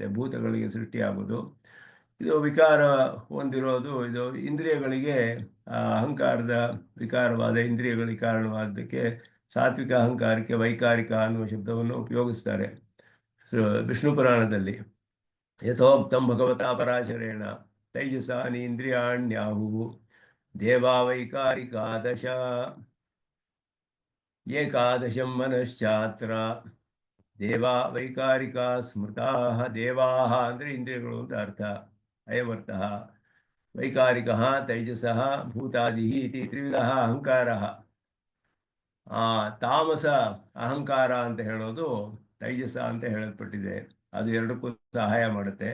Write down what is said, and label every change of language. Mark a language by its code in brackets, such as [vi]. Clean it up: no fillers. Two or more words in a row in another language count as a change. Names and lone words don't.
[kn] ಭೂತಗಳಿಗೆ ಸೃಷ್ಟಿಯಾಗೋದು. ಇದು ವಿಕಾರ ಹೊಂದಿರೋದು. ಇದು ಇಂದ್ರಿಯಗಳಿಗೆ ಅಹಂಕಾರದ ವಿಕಾರವಾದ ಇಂದ್ರಿಯಗಳಿಗೆ ಕಾರಣವಾದಕ್ಕೆ ಸಾತ್ವಿಕ ಅಹಂಕಾರಕ್ಕೆ ವೈಕಾರಿಕ ಅನ್ನುವ ಶಬ್ದವನ್ನು ಉಪಯೋಗಿಸ್ತಾರೆ ವಿಷ್ಣು ಪುರಾಣದಲ್ಲಿ. [sa] ಯಥೋಕ್ತಂ ಭಗವತಾ ಪರಾಶರೇಣ ತೈಜಸಾನಿ ಇಂದ್ರಿಯಾಣ್ಯಾಹು ದೇವಾ ವೈಕಾರಿಕಾದಶ ಏಕಾದಶಂ ಮನಶ್ಚಾತ್ರ ದೇವಾ ವೈಕಾರಿಕಾ ಸ್ಮೃತಾ. [kn] ದೇವಾಹ ಅಂದರೆ ಇಂದ್ರಿಯಗಳು ಅಂತ ಅರ್ಥ. ಅಯಮರ್ಥ. [sa] ವೈಕಾರಿಕ ತೈಜಸಃ ಭೂತಾದಿ ಇತಿ ತ್ರಿವಿಧ ಅಹಂಕಾರ. [kn] ತಾಮಸ ಅಹಂಕಾರ ಅಂತ ಹೇಳೋದು ತೈಜಸ ಅಂತ ಹೇಳಲ್ಪಟ್ಟಿದೆ. ಅದು ಎರಡಕ್ಕೂ ಸಹಾಯ ಮಾಡುತ್ತೆ.